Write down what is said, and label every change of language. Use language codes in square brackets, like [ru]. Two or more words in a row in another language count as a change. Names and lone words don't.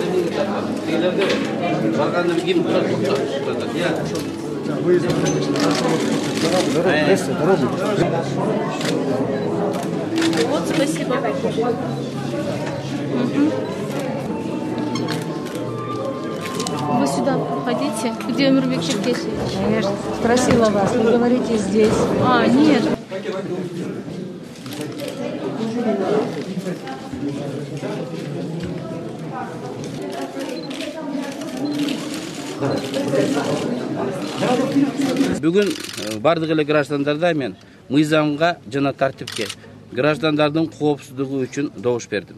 [ru] Вот, спасибо. Вы сюда ходите, где Омирбек Черкесович? Конечно. Спросила вас, вы говорите здесь. А, нет. [ky] Бүгін бардық эле граждандарда мен мыйзамга жана тартипке, граждандардын коопсуздугу үчүн добуш бердим.